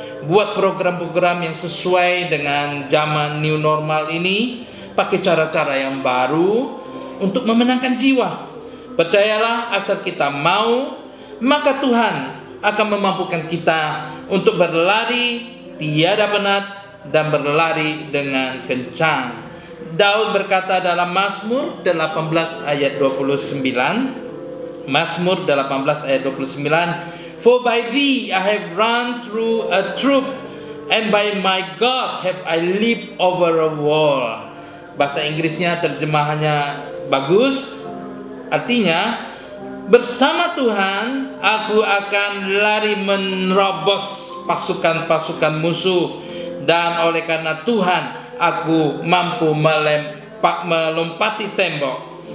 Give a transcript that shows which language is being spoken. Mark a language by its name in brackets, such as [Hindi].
[Indonesian] Buat program-program yang sesuai dengan zaman new normal ini, pakai cara-cara yang baru untuk memenangkan jiwa. Percayalah, asal kita mau, maka Tuhan akan memampukan kita untuk berlari tiada penat dan berlari dengan kencang. Daud berkata dalam Mazmur 18 ayat 29, Mazmur 18 ayat 29, [English] "For by thee I have run through a troop, and by my God have I leaped over a wall." [Indonesian] Bahasa Inggrisnya terjemahannya bagus. Artinya, bersama Tuhan aku akan lari menerobos pasukan-pasukan musuh, dan oleh karena Tuhan aku mampu melompati tembok.